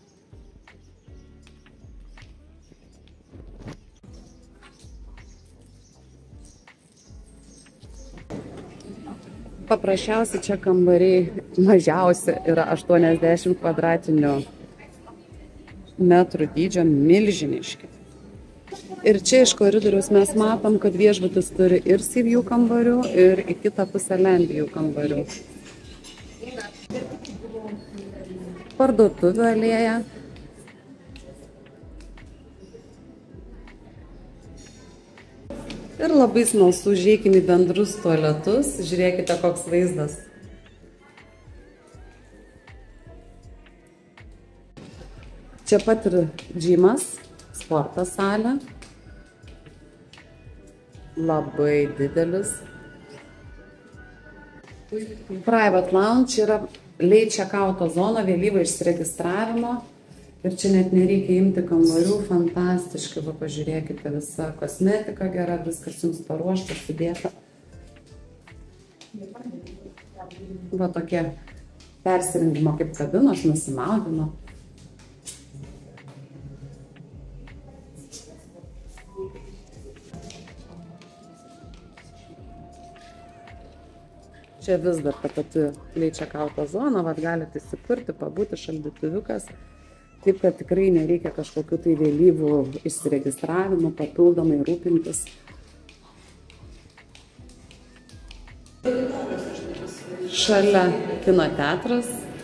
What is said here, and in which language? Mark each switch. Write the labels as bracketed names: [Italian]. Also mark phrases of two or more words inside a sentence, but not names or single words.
[Lithuanian] Paprasčiausiai čia kambariai mažiausia yra 80 kvadratinių metrų dydžio, milžiniški. Ir čia iš koridoriaus mes matom, kad viešbutis turi ir [English] sea view [Lithuanian] kambarių, ir į kitą pusę [English] land view [Lithuanian] kambarių. Parduotuvių alėja. Ir labai smalsu, žiūrėkime į bendrus tualetus. Žiūrėkite, koks vaizdas. Čia pat ir džimas, sporto salė. Labai didelis. [English] Private lounge [Lithuanian] yra [English] late check-outo [Lithuanian] zona, vėlyvo išsiregistravimo. Ir čia net nereikia imti kambarių, fantastiškai, va, pažiūrėkite, visa kosmetika gera, viskas jums paruošta, sudėta. Va, tokie persirengimo kaip kabinos, nusimaudimo. Čia vis dar ta pati [English] late check-outo [Lithuanian] zona, va, galite įsikurti, pabūti šaldytuviukas. Taip, kad tikrai nereikia kažkokių tai vėlyvų išsiregistravimų, papildomai rūpintis. Šalia kino teatras.